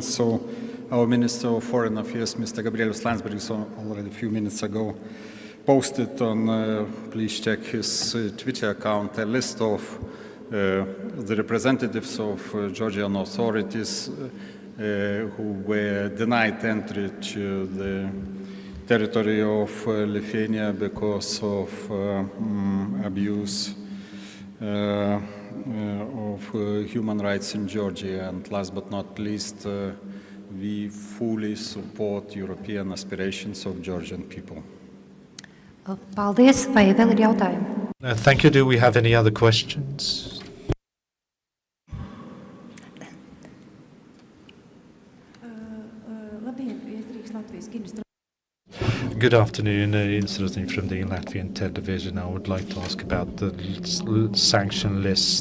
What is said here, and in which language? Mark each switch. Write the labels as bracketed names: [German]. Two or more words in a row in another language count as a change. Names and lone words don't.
[English] So our Minister of Foreign Affairs, Mr. Gabrielius Landsbergis, already a few minutes ago, posted on, please check his Twitter account, a list of the representatives of Georgian authorities who were denied entry to the territory of Lithuania because of abuse of human rights in Georgia. And last but not least, we fully support European aspirations of Georgian people. [Latvian] Paldies, vai vēl ir jautājumi? [English] Thank you. Do we have any other questions? Good afternoon, Insulting from the Latvian television. I would like to ask about the sanction lists.